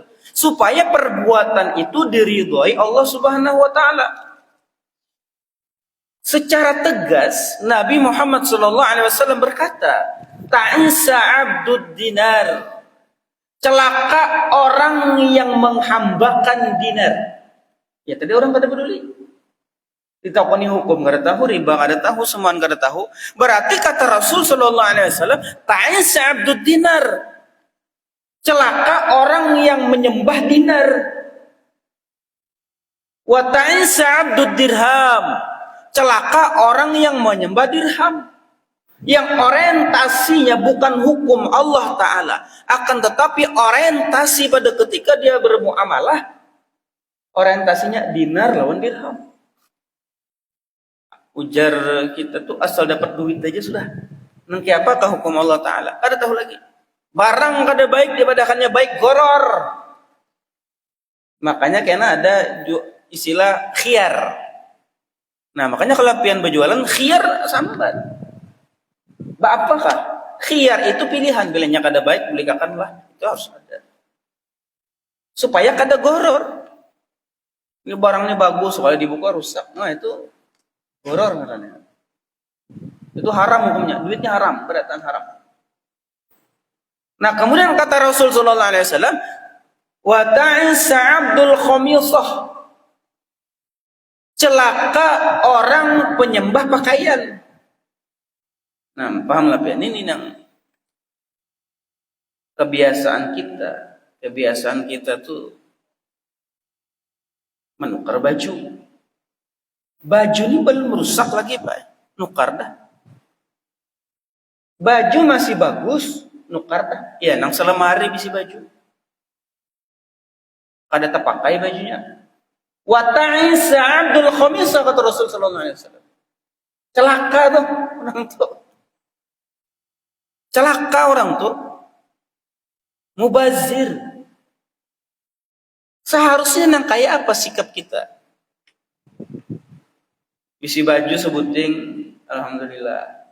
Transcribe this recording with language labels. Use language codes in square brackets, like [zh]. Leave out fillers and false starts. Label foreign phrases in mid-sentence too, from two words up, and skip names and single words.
[bjn] Supaya perbuatan itu diridhoi [ar] الله سبحانه وتعالى. [bjn] Secara tegas Nabi Muhammad SAW berkata, [ar] تعس عبد الدينار. [bjn] Celaka orang yang menghambakan dinar. Ya tadi orang kada peduli. Ditakoni hukum kada tahu, riba kada tahu, semuanya kada tahu. Berarti kata Rasul SAW, [ar] تعس عبد الدينار. [bjn] Celaka orang yang menyembah dinar. [ar] وتعس عبد الدرهم. [bjn] Celaka orang yang menyembah dirham. Yang orientasinya bukan hukum Allah Ta'ala, akan tetapi orientasi pada ketika dia bermuamalah, orientasinya dinar lawan dirham. Ujar kita tuh asal dapat duit aja sudah. Nanti apakah hukum Allah Ta'ala? Kada tahu lagi. Barang kada baik dipadakannya baik, goror. Makanya kena ada istilah khiyar. Nah makanya kalau pian berjualan khiyar sambat. Apakah? Khiyar itu pilihan. Bilangnya kada baik, belikanlah. Itu harus ada. Supaya kada goror. Ini barangnya bagus, kalau dibuka rusak. Nah itu goror katanya. Itu haram hukumnya. Duitnya haram, berdasarkan haram. Nah kemudian kata Rasul [ar] صلى الله عليه وسلم, وتعس عبد الخميصة. [bjn] Celaka orang penyembah pakaian. Nah, pahamlah ya, ini yang kebiasaan kita tuh menukar baju. Baju ini belum rusak lagi, Pak. Nukar dah. Baju masih bagus, nukar dah. Ya, nang selemari bisi baju. Kada terpakai bajunya. [ar] وتعس عبد الخميصة [bjn] kata Rasul [ar] صلى الله عليه وسلم. [bjn] Celaka tuh orang tuh. Celaka orang tuh mubazir. Seharusnya nang kayak apa sikap kita? Isi baju sebuting, alhamdulillah.